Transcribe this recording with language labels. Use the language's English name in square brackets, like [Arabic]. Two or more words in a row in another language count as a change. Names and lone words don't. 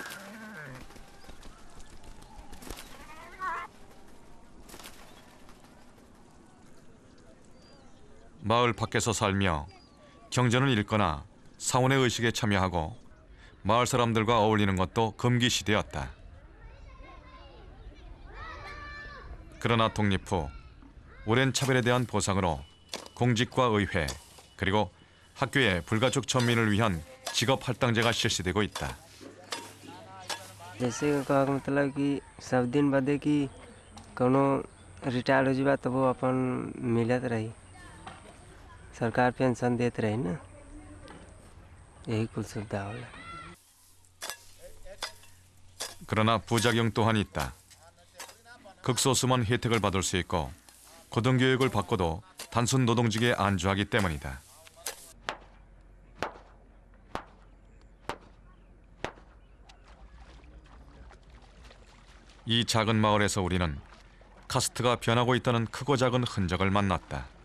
[Korean] 마을 밖에서 살며 경전을 읽거나 사원의 의식에 참여하고 마을 사람들과 어울리는 것도 금기시되었다. 그러나 독립 후 오랜 차별에 대한 보상으로 공직과 의회 그리고 학교에 불가촉 천민을 위한 직업 할당제가 실시되고 있다. [Bhojpuri] जैसे कहा का मतलब कि सब दिन बदे कि कोनो रिटायर हो जाबा तो वो अपन मिलत रही सरकार पेंशन देत रही ना यही कुल सुविधा होला. [Korean] 그러나 부작용 또한 있다. 극소수만 혜택을 받을 수 있고 고등교육을 받고도 단순 노동직에 안주하기 때문이다. 이 작은 마을에서 우리는 카스트가 변하고 있다는 크고 작은 흔적을 만났다.